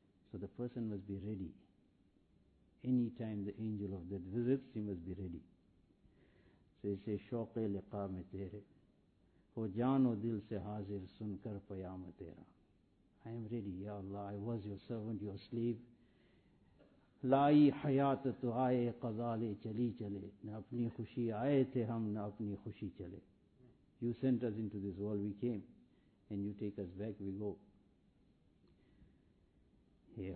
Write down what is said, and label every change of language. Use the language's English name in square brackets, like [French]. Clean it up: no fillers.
[English] So the person must be ready. Any time the angel of death visits, he must be ready. So he says, [Urdu] shauq liqa me tere, ho jaan o dil se hazir sun kar payam tera. [English] I am ready, Ya Allah, I was your servant, your slave. [Urdu] لائی حیات تو آئے قضا لے چلی چلے نہ اپنی خوشی آئے تھے ہم نہ اپنی خوشی چلے. [English] You sent us into this world, we came, and you take us back, we go. Hey,